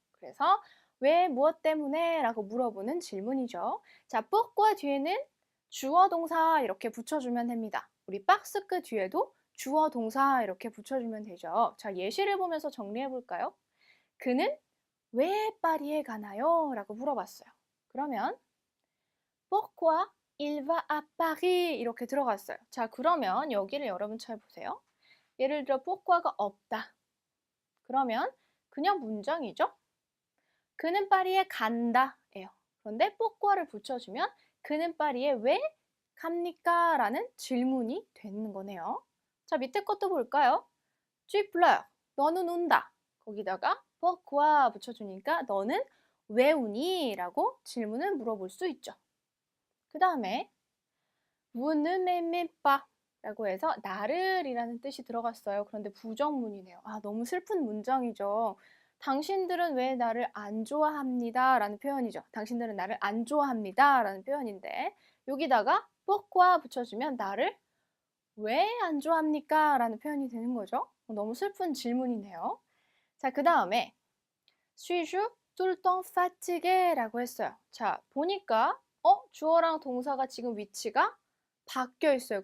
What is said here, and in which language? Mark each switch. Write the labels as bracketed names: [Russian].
[Korean] 그래서 왜, 무엇 때문에? 라고 물어보는 질문이죠. 자, pourquoi 뒤에는 주어 동사 이렇게 붙여주면 됩니다. 우리 parce que 뒤에도 주어 동사 이렇게 붙여주면 되죠. 자, 예시를 보면서 정리해 볼까요? 그는 왜 파리에 가나요? 라고 물어봤어요. 그러면 pourquoi il va à Paris 이렇게 들어갔어요. 자, 그러면 여기를 여러분 잘 보세요. 예를 들어 pourquoi가 없다. 그러면 그냥 문장이죠. 그는 파리에 간다 예요. 그런데 pourquoi를 붙여주면 그는 파리에 왜 갑니까? 라는 질문이 되는 거네요. 자, 밑에 것도 볼까요? Tu pleures. 너는 운다. 거기다가 pourquoi 붙여주니까 너는 왜 우니? 라고 질문을 물어볼 수 있죠. 그 다음에 vous ne m'aimez pas 라고 해서 나를 이라는 뜻이 들어갔어요. 그런데 부정문이네요. 아, 너무 슬픈 문장이죠. 당신들은 왜 나를 안 좋아합니다 라는 표현이죠. 당신들은 나를 안 좋아합니다 라는 표현인데 여기다가 pourquoi 붙여주면 나를 왜 안 좋아합니까? 라는 표현이 되는 거죠. 너무 슬픈 질문이네요. [French] 자, 그 다음에 suis-je tout le temps fatigué? [Korean] 라고 했어요. 자, 보니까 주어랑 동사가 지금 위치가 바뀌어 있어요.